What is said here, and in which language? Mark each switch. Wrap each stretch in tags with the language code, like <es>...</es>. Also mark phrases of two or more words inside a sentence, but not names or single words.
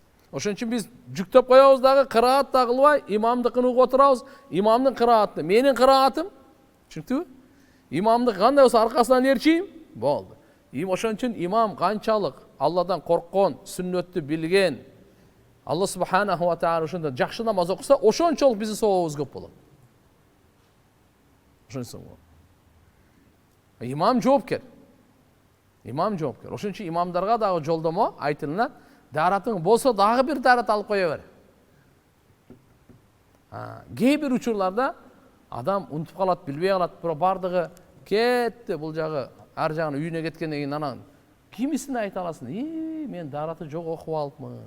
<ky>Ошон үчүн биз жүктөп коебуз дагы, кыраат да кылбай, имамдыкын угуп отурабыз. Имамдын кырааты, менин кыраатым, түшүнүктүбү? Имамдык кандай болсо аркасынан ээрчийм, болду. Ошон үчүн имам канчалык Алладан корккон, сүннөттү билген, Алла</ky> <ar>سبحانه وتعالى</ar> <ky>ошондо жакшы намаз окуса, ошончолук биздин сообубуз көп болот. Ошонсуң. Имам жоопкер. Имам жоопкер. Ошон үчүн имамдарга дагы жолдомо айтылат: даратың болсо дагы бир дарат алып кое бер. Кээ бир учурларда адам унутуп калат, билбей калат, бирок бардыгы кетти, бул жагы ар жагына үйүнө кеткенден кийин анан кимисине айта аласың: мен дараты жок окуп алыпмын.</ky>